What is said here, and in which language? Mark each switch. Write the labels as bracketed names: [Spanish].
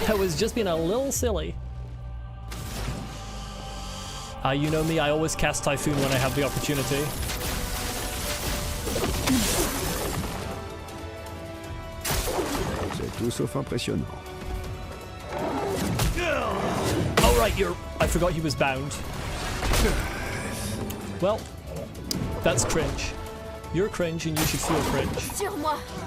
[English] I was just being a little silly. You know me, I always cast Typhoon when I have the opportunity. [French] C'est tout sauf impressionnant. [English] Oh right, I forgot he was bound. Well, that's cringe. You're cringe and you should feel cringe. [French] Sur moi.